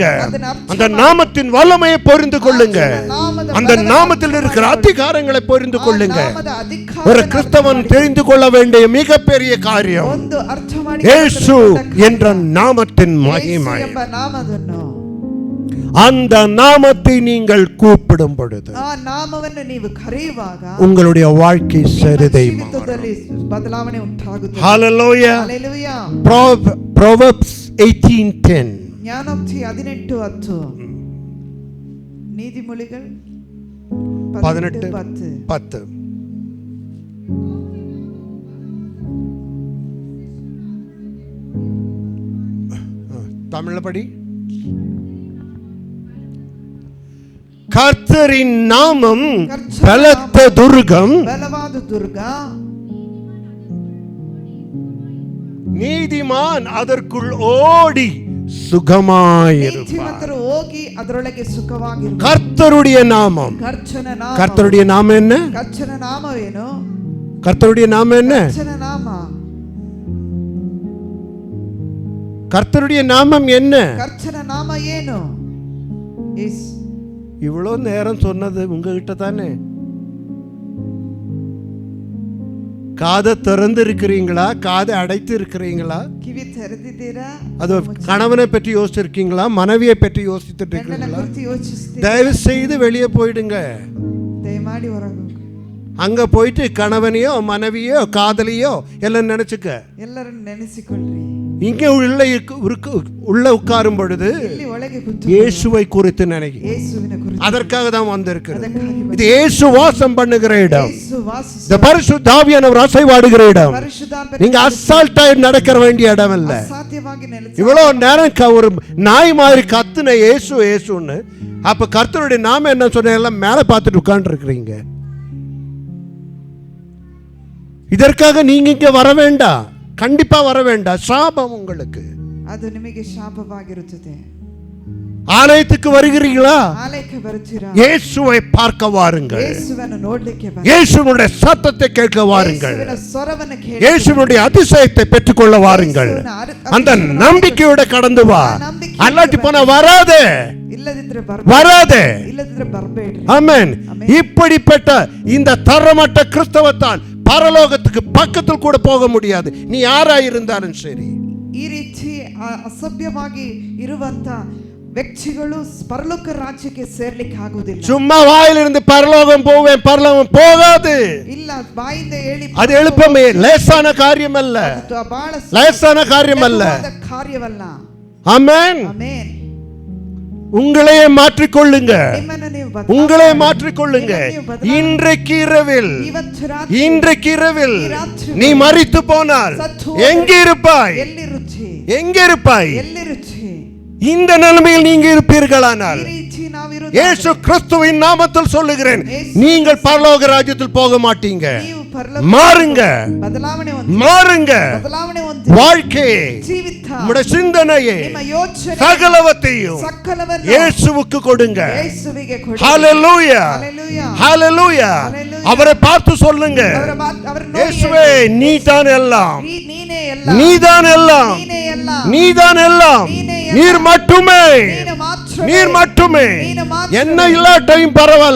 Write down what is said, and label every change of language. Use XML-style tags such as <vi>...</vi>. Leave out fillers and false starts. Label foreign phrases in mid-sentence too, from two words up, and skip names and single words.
<ta>அந்த நாமத்தின் வல்லமையை புரிந்து கொள்ளுங்க. அந்த நாமத்தில் இருக்கிற அதிகாரங்களை புரிந்து கொள்ளுங்க. ஒரு கிறிஸ்தவன் தெரிந்து கொள்ள வேண்டிய மிகப்பெரிய காரியம் இயேசு என்ற நாமத்தின் மகிமை. அந்த நாமத்தை நீங்கள் கூப்பிடும் பொழுது</ta> <kn>ಆ ನಾಮವನ್ನು ನೀವು ಕರೆಯುವಾಗ</kn> <ta>உங்களுடைய வாழ்க்கை</ta> <kn>ನಿಮ್ಮ</kn> <ta>சரிதை</ta> <kn>ಜೀವಿತದಲ್ಲಿ ಬದಲಾವಣೆ ಉಂಟಾಗುತ್ತದೆ. Hallelujah. Hallelujah. Proverbs 18:10. ಜ್ಞಾನೋಕ್ತಿ 18:10.</kn> <ta>நீதிமொழிகள் 18:10. தமிழ்ல படி. கர்த்தரின் நாமம் பலத்த துர்கம்,</ta> <kn>ಬಲವಾದ ದುರ್ಗ,</kn> <ta>நீதிமான் அதற்குள் ஓடி சுகமாயிருப்பார்.</ta> <kn>ನೀತಿವಂತರು ಹೋಗಿ ಅದರೊಳಗೆ ಸುಖವಾಗಿರುವರು.</kn> <ta>கர்த்தருடைய நாமம்.</ta> <kn>ಕರ್ತನ ನಾಮ.</kn> <ta>கர்த்தருடைய நாமம் என்ன?</ta> <kn>ಕರ್ತನ ನಾಮವೇನು?</kn> <ta>கர்த்தருடைய நாமம் என்ன?</ta> <kn>ಕರ್ತನ ನಾಮ.</kn> <ta>கர்த்தருடைய நாமம் என்ன?</ta> <kn>ಕರ್ತನ ನಾಮ ಏನು? எஸ்.</kn> <ta>இவ்வளோ நேரம் சொன்னது உங்ககிட்ட தானே. காதை திறந்து இருக்கிறீங்களா? காதை அடைத்து இருக்கிறீங்களா?</ta> <kn>ಕಿವಿ ತೆರೆದಿದ್ದೀರಾ?</kn> <ta>அது கணவனை பற்றி யோசிச்சிருக்கீங்களா? மனைவியை பற்றி யோசித்துட்டு</ta> <kn>ಗಂಡನ</kn> <ta>இருக்கீங்களா?</ta> <kn>ಕುರಿತು ಯೋಚಿಸ್ತೀರಾ?</kn> <ta>தயவு செய்து வெளியே போயிடுங்க.</ta> <kn>ದಯಮಾಡಿ ಹೊರಗೆ ಹೋಗಿ.</kn> <ta>அங்க போயிட்டு கணவனையோ மனைவியோ காதலியோ எல்லாம் நினைச்சுக்க.</ta> <kn>ಎಲ್ಲರನ್ನು ನೆನೆಸಿಕೊಳ್ಳ್ರಿ.</kn> <ta>இங்க உள்ள உட்காரும் பொழுது</ta> <kn>ಇಲ್ಲಿ ಒಳಗೆ ಕೂತು</kn> <ta>இயேசுவை குறித்து நினைக்க.</ta> <kn>ಯೇಸುವಿನ ಕುರಿತು.</kn> <ta>அதற்காக தான் வந்திருக்கிறது.</ta> <kn>ಅದಕ್ಕಾಗಿ</kn> <ta>இது இயேசு வாசம் பண்ணுகிற இடம்.</ta> <kn>ಯೇಸು ವಾಸಿಸುವ</kn> <ta>இந்த பரிசுத்த ஆவியானவர் அசைவாடுகிற இடம்.</ta> <kn>ಪರಿಶುದ್ಧಾತ್ಮನ</kn> <ta>நீங்க அசால்ட்டா நடக்க வேண்டிய இடம் இல்ல.</ta> <kn>ಅಸಾಧ್ಯವಾಗಿ ನೆಲೆಸಿ</kn> <ta>இவ்வளவு நேரம் ஒரு நாய் மாதிரி கத்துன இயேசு இயேசுன்னு, அப்ப கர்த்தருடைய நாமம் என்ன சொன்ன எல்லாம் மேல பார்த்துட்டு உட்கார்ந்து இருக்கிறீங்க. இதற்காக நீங்க இங்க வர வேண்டாம். கண்டிப்பா வர வேண்டாம். சாபம் உங்களுக்கு.</ta> <kn>ಅದು ನಿಮಗೆ ಶಾಪವಾಗಿರುತ್ತದೆ.</kn> <ta>ஆலயத்துக்கு வருகிறீங்களா?</ta> <kn>ಆಲಯಕ್ಕೆ ಬರುತ್ತೀರಾ?</kn> <ta>இயேசுவை பார்க்க வாருங்கள்.</ta> <kn>ಯೇಸುವನ್ನು ನೋಡಲಿಕ್ಕೆ ಬನ್ನಿ.</kn> <ta>இயேசுவினுடைய சத்தத்தை கேட்க வாருங்கள்.</ta> <kn>ಯೇಸುವಿನ ಸ್ವರವನ್ನು ಕೇಳಿ</kn> <ta>இயேசுவினுடைய அதிசயத்தை பெற்றுக்கொள்ள வாருங்கள். அந்த நம்பிக்கையோட கடந்து வா. அல்லாட்டி போனா வராதே.</ta> <kn>ಇಲ್ಲದಿದ್ರೆ</kn> <ta>வராதே.</ta> <kn>ಇಲ್ಲದಿದ್ರೆ ಬರಬೇಡ್ರಿ.</kn> <ta>ஆமென். இப்படிப்பட்ட இந்த தரமற்ற கிறிஸ்தவத்தால் பரலோகத்துக்கு பக்கத்தில் கூட போக முடியாது. நீ யாரா இருந்தாலும் சரி.</ta> <kn>ಈ ರೀತಿ ಅಸಭ್ಯವಾಗಿ ಇರುವಂತ ವ್ಯಕ್ತಿಗಳು ಪರಲೋಕ ರಾಜ್ಯಕ್ಕೆ ಸೇರ್ಲಿಕ್ಕೆ ಆಗುವುದಿಲ್ಲ.</kn> <ta>சும்மா வாயிலிருந்து பரலோகம் போவேன் பரலோகம் போகாது.</ta> <kn>ಇಲ್ಲ, ಬಾಯಿಂದ ಹೇಳಿ</kn> <ta>அது எழுப்பமே லேசான காரியம் அல்ல.</ta> <kn>ಬಹಳ</kn> <ta>லேசான காரியம் அல்ல.</ta> <kn>ಕಾರ್ಯವಲ್ಲ.</kn> <ta>ஆமென்.</ta> <kn>ಆಮೆನ್.</kn> <ta>உங்களையே மாற்றிக்கொள்ளுங்க.</ta> <kn>ನಿಮ್ಮನ್ನು ನೀವು ಬದಲಾಯಿಸಿ.</kn> <ta>உங்களை மாற்றிக்கொள்ளுங்க. இன்றைக்கு இரவில்</ta> <kn>ಇವತ್ತು ರಾತ್ರಿ</kn> <ta>இன்றைக்கு இரவில் நீ மரித்து போனால் எங்கே இருப்பாய்?</ta> <kn>ಎಲ್ಲಿರುತ್ತಿ?</kn> <ta>எங்கே இருப்பாய்?</ta> <kn>ಎಲ್ಲಿರುತ್ತಿ?</kn> <ta>இந்த நிலைமையில் நீங்க இருப்பீர்களானால்</ta> <kn>ಈ ರೀತಿ ನಾವಿರುವುದು</kn> <ta>இயேசு கிறிஸ்துவின் நாமத்தில் சொல்லுகிறேன், நீங்கள் பரலோக ராஜ்யத்தில் போக மாட்டீங்க.</ta> <kn>ನೀವು ಪರಲೋಕ</kn> <ta>மாறுங்க.</ta> <kn>ಬದಲಾವಣೆ ಹೊಂದಿ.</kn> <ta>மாறுங்க.</ta> <kn>ಬದಲಾವಣೆ ಹೊಂದಿ.</kn> <ta>வாழ்க்கையை</ta> <kn>ಜೀವಿತ</kn> <ta>உங்களுடைய சிந்தனையை</ta> <kn>ನಿಮ್ಮ ಯೋಚನೆ</kn> <ta>சகலவற்றையும்</ta> <kn>ಸಕಲವನ್ನು</kn> <ta>இயேசுவுக்கு கொடுங்க.</ta> <kn>ಯೇಸುವಿಗೆ ಕೊಡಿ.</kn> <ta>ஹalleluya. ஹalleluya. ஹalleluya. அவரை பார்த்து சொல்லுங்க,</ta> <kn>ಅವರ</kn> <ta>இயேசுவே நீதான் எல்லாம்.</ta> <kn>ನೀನೇ ಎಲ್ಲ.</kn> <ta>நீதான் எல்லாம்.</ta> <kn>ನೀನೇ ಎಲ್ಲ.</kn> <ta>நீதான் எல்லாம். நீர் மட்டுமே.</ta> <kn>ನೀನು ಮಾತ್ರ.</kn> <ta>நீர் மட்டுமே.</ta> <kn>ನೀನು ಮಾತ್ರ.</kn> <ta>என்ன இல்லாட்டையும் பரவாயில்ல.</ta>